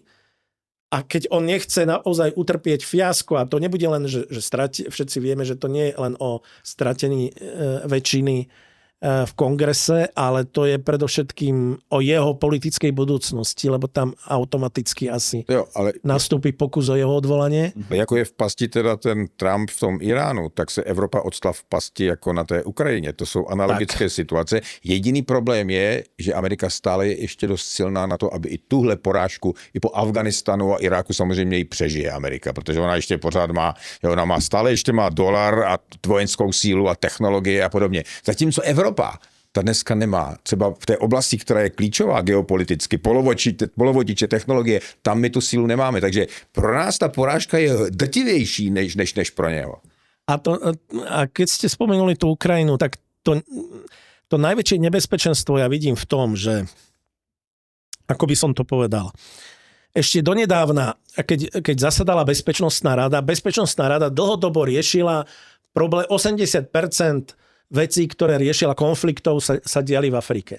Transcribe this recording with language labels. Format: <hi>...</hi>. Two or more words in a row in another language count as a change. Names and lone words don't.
<sk>A keď on nechce naozaj utrpieť fiasko, a to nebude len, že všetci vieme, že to nie je len o stratení väčšiny v kongrese, ale to je predovšetkým o jeho politickej budúcnosti, lebo tam automaticky asi nastúpi pokus o jeho odvolanie.</sk> <cs>Jako je v pasti teda ten Trump v tom Iránu, tak se Evropa odstala v pasti jako na té Ukrajině. To jsou analogické situace. Jediný problém je, že Amerika stále je ještě dost silná na to, aby i tuhle porážku i po Afganistanu a Iráku samozřejmě ji přežije Amerika, protože ona ještě pořád má stále ještě má dolar a vojenskou sílu a technologie a podobně. Zatímco Evropa ta dneska nemá. Třeba v té oblasti, která je klíčová geopoliticky, polovodiče, technologie, tam my tu sílu nemáme. Takže pro nás ta porážka je drtivější než pro něho.</cs> <sk>A keď ste spomenuli tú Ukrajinu, tak to najväčšie nebezpečenstvo ja vidím v tom, že, ako by som to povedal, ešte donedávna, keď zasadala Bezpečnostná rada dlhodobo riešila problém 80% vecí, ktoré riešila konfliktov, sa diali v Afrike.</sk>